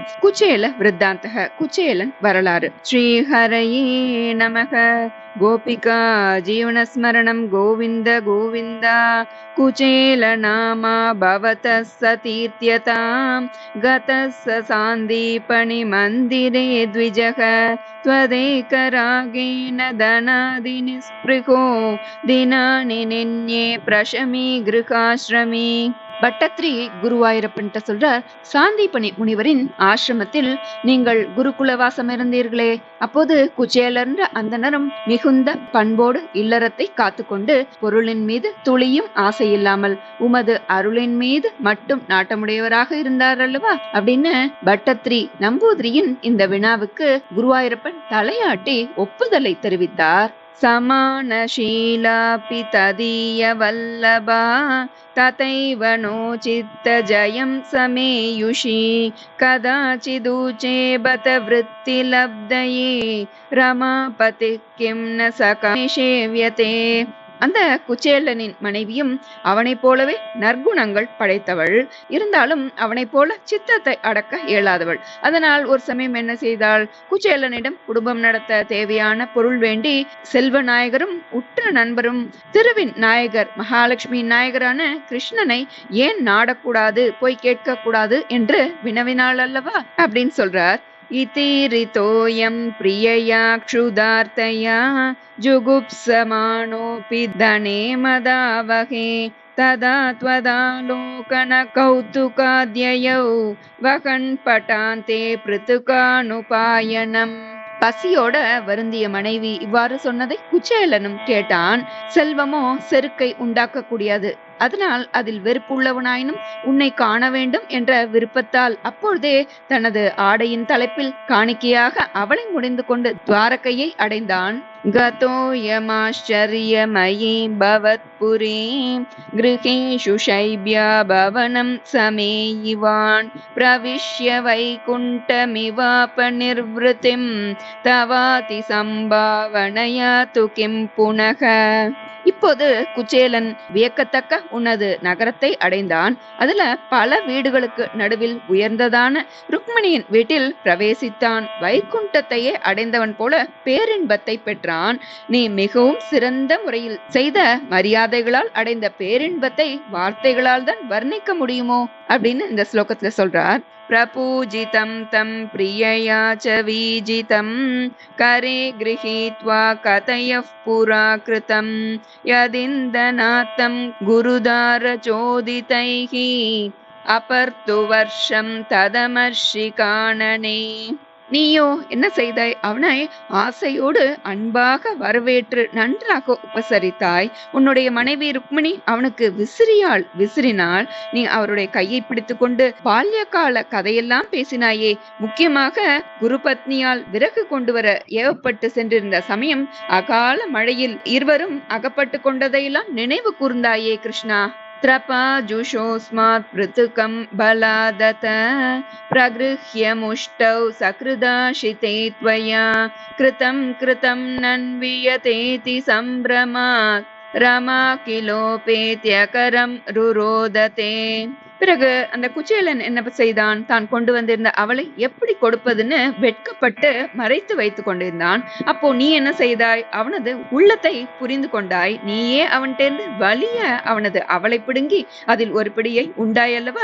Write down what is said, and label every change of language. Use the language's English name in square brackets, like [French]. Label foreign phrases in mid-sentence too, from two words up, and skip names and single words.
[Sanskrit] कुचेल वृत्तान्तक, [Tamil] குச்சேலன் வரலாறு. [Sanskrit] श्रीहरये नमक. गोपिका जीवनस्मरणम् गोविन्द गोविन्दा. कुचेल नामा भवतस् सतीर्थ्यताम् गतस् सान्दीपनि मन्दिरे द्विजक त्वदेकरागेण धनादि निस्पृहो दिनानि निन्ये प्रशमी गृहाश्रमी. [Tamil] பட்டத்ரி குருவாயூரப்பன் சொல்றார், சாந்திபனி முனிவரின் ஆசிரமத்தில் நீங்கள் குருகுலவாசம் இருந்தீர்களே, அப்போது குச்சேலர்ன்ற அந்தனரும் மிகுந்த பண்போடு இல்லறத்தை காத்துக்கொண்டு பொருளின் மீது துளியும் ஆசையில்லாமல் உமது அருளின் மீது மட்டும் நாட்டமுடையவராக இருந்தார் அல்லவா அப்படின்னு பட்டத்ரி நம்பூதிரியின் இந்த வினாவுக்கு குருவாயூரப்பன் தலையாட்டி ஒப்புதலை தெரிவித்தார். [Sanskrit] समानशीलापि तदीय वल्लभा तथैव नो चित्त जयं समेयुषी कदाचिदूचे बत वृत्तिलब्धये रमापति किं न सकामेशेव्यते. [Tamil] அந்த குச்சேலனின் மனைவியும் அவனை போலவே நற்குணங்கள் படைத்தவள். இருந்தாலும் அவனை போல சித்தத்தை அடக்க இயலாதவள். அதனால் ஒரு சமயம் என்ன செய்தாள்? குச்சேலனிடம் குடும்பம் நடத்த தேவையான பொருள் வேண்டி செல்வ நாயகரும் உற்ற நண்பரும் திருவின் நாயகர் மகாலட்சுமி நாயகரான கிருஷ்ணனை ஏன் நாடக்கூடாது, போய் கேட்க கூடாது என்று வினவினாள் அல்லவா அப்படின்னு சொல்றார். [Sanskrit] इतिरितोऽयं प्रियया क्षुधार्तया जुगुप्समानोऽपि धने मदावहे तदा त्वदालोकन कौतुकाद्ययौ वहन् पटान्ते पृथुकानुपायनम्. [Tamil] பசியோட வருந்திய மனைவி இவ்வாறு சொன்னதை குச்சேலனும் கேட்டான். செல்வமோ செருக்கை உண்டாக்க கூடியது. அதனால் அதில் வெறுப்புள்ளவனாயினும் உன்னை காண வேண்டும் என்ற விருப்பத்தால் அப்பொழுதே தனது ஆடையின் தலைப்பில் காணிக்கையாக அவளை முடிந்து கொண்டு துவாரகையை அடைந்தான். [Sanskrit] गतोऽयमाश्चर्यमयी भवत्पुरीं गृहेषु शैब्या भवनं समेयिवान् प्रविश्य वैकुण्ठमिवापनिर्वृतिं तवाति संभावनया तु किं पुनः. [Tamil] இப்போது குச்சேலன் வியக்கத்தக்க உனது நகரத்தை அடைந்தான். அதுல பல வீடுகளுக்கு நடுவில் உயர்ந்ததான ருக்மிணியின் வீட்டில் பிரவேசித்தான். வைகுண்டத்தையே அடைந்தவன் போல பேரின்பத்தை பெற்றான். நீ மிகவும் சிறந்த முறையில் செய்த மரியாதைகளால் அடைந்த பேரின்பத்தை வார்த்தைகளால் தான் வர்ணிக்க முடியுமோ அப்படின்னு இந்த ஸ்லோகத்துல சொல்றார். [Sanskrit] प्रपूजितं तं प्रियया च वीजितं करे गृहीत्वा कथयः पुरा कृतं यदिन्दनात्तं गुरुदारचोदितैः अपर्तु वर्षं तदमर्षिकाणने. [Tamil] நீயோ என்ன செய்தாய்? அவனை ஆசையோடு அன்பாக வரவேற்று நன்றாக உபசரித்தாய். உன்னுடைய மனைவி ருக்மிணி அவனுக்கு விசிறினாள். நீ அவருடைய கையை பிடித்து கொண்டு பால்ய கால கதையெல்லாம் பேசினாயே. முக்கியமாக குரு பத்னியால் விறகு கொண்டு வர ஏவப்பட்டு சென்றிருந்த சமயம் அகால மழையில் இருவரும் அகப்பட்டு கொண்டதையெல்லாம் நினைவு கூர்ந்தாயே கிருஷ்ணா. [Sanskrit] त्रपाजुषोऽस्मात् पृथुकं बलादत प्रगृह्य मुष्टौ सकृदाशिते त्वया कृतं नन्वियतेति सम्भ्रमात् रमा किलोपेत्यकरं रुरोदते. [Tamil] பிறகு அந்த குச்சேலன் என்ன செய்தான்? தான் கொண்டு வந்திருந்த அவளை எப்படி கொடுப்பதுன்னு வெட்கப்பட்டு மறைத்து வைத்து கொண்டிருந்தான். அப்போ நீ என்ன செய்தாய்? அவனது உள்ளத்தை புரிந்து கொண்டாய். நீயே அவன்கிட்ட வலிய அவனது அவளை பிடுங்கி அதில் ஒரு பிடியை உண்டாயல்லவா?